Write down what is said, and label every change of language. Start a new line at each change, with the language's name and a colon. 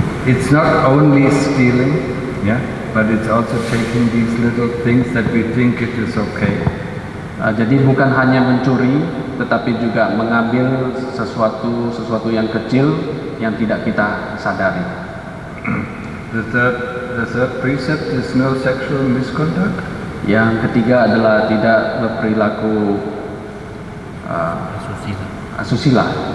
English: It's not only stealing, yeah. But it's also taking these little things that we think it is okay.
Indonesian: Jadi bukan hanya mencuri, tetapi juga mengambil sesuatu yang kecil yang tidak kita sadari.
English: The third precept is no sexual misconduct.
Indonesian: Yang ketiga adalah tidak berperilaku asusila.